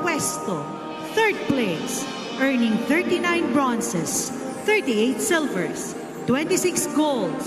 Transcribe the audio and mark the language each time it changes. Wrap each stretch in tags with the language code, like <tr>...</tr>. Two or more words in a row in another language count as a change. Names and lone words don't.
<ilo>pwesto,</ilo> <en>3rd place, earning 39 bronzes, 38 silvers, 26 golds.</en>